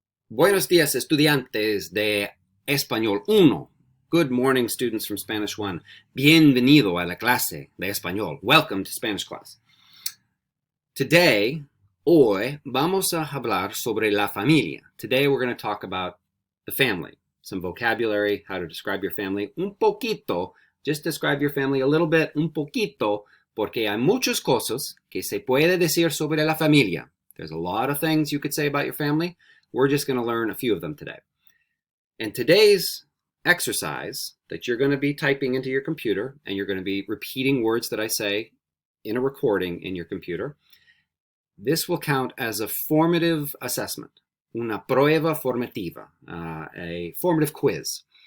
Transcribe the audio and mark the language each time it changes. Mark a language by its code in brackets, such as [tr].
[es] Buenos días, estudiantes de Español 1. [en] Good morning, students from Spanish 1. [es] Bienvenido a la clase de español. [en] Welcome to Spanish class. [es] Hoy, vamos a hablar sobre la familia. [en] Today, we're going to talk about the family. Some vocabulary, how to describe your family. [es] Un poquito, [en] just describe your family a little bit, [es] un poquito, porque hay muchas cosas que se puede decir sobre la familia. [en] There's a lot of things you could say about your family. We're just going to learn a few of them today. And today's exercise that you're going to be typing into your computer, and you're going to be repeating words that I say in a recording in your computer, this will count as a formative assessment, [es] una prueba formativa, [en] a formative quiz.